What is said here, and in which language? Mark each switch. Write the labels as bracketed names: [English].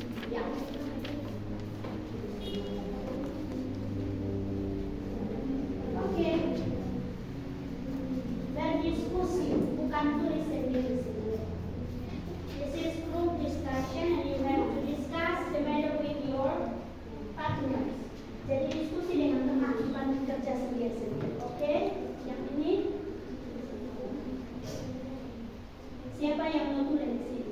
[Indonesian] Ya. Oke. Berdiskusi, bukan tulis sendiri. [English] This is group discussion and you have to discuss the matter with your partners. [Indonesian] Jadi diskusi dengan teman, bukan kerja sendiri-sendiri. Oke? Yang ini siapa yang mau tulis di sini?